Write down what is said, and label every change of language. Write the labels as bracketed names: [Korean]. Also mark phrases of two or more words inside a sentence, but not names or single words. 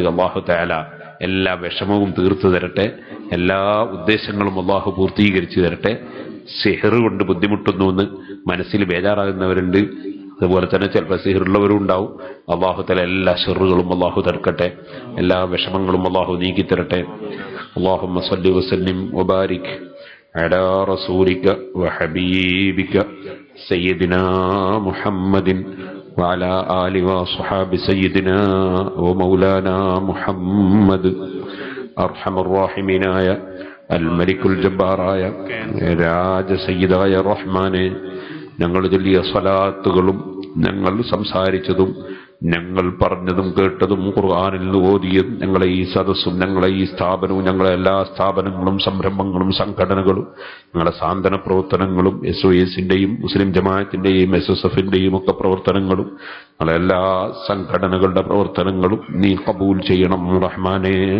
[Arabic] الله تعالى [Malayalam] എല്ലാ വിഷമവും തീർത്തു തരട്ടെ. എല്ലാ ഉദ്ദേശങ്ങളും അല്ലാഹു പൂർത്തീകരിച്ചു തരട്ടെ. സിഹർ കൊണ്ട് ബുദ്ധിമുട്ടുന്നുവെന്ന് മനസ്സിൽ ബേജാറാകുന്നവരുണ്ട്. അതുപോലെ തന്നെ ചിലപ്പോൾ സിഹറുള്ളവരും ഉണ്ടാവും. [Arabic] الله تعالى [Malayalam] എല്ലാ ഷർറുകളും അല്ലാഹു തടുക്കട്ടെ. എല്ലാ വിഷമങ്ങളും അല്ലാഹു നീക്കിത്തരട്ടെ. [Arabic] اللهم صل وسلم وبارك على رسولك وحبيبك سيدنا محمد وعلى آله وصحابه سيدنا ومولانا محمد. أرحم الراحمين يا الملك الجبار يا [Malayalam] രാജ സയ്യിദായ റഹ്മാനെ, ഞങ്ങൾ ചൊല്ലിയ സ്വലാത്തുകളും ഞങ്ങൾ സംസാരിച്ചതും ഞങ്ങൾ പറഞ്ഞതും കേട്ടതും ഖുർആനിൽ നിന്ന് ഓതിയതും ഞങ്ങളെ ഈ സദസ്സും ഞങ്ങളെ ഈ സ്ഥാപനവും ഞങ്ങളെ എല്ലാ സ്ഥാപനങ്ങളും സംരംഭങ്ങളും സംഘടനകളും ഞങ്ങളുടെ സാന്ത്വന പ്രവർത്തനങ്ങളും SOSന്റെയും മുസ്ലിം ജമാഅത്തിന്റെയും SSFന്റെയും ഒക്കെ പ്രവർത്തനങ്ങളും ഞങ്ങളെ എല്ലാ സംഘടനകളുടെ പ്രവർത്തനങ്ങളും നീ ഖബൂൽ ചെയ്യണം റഹ്മാനേ.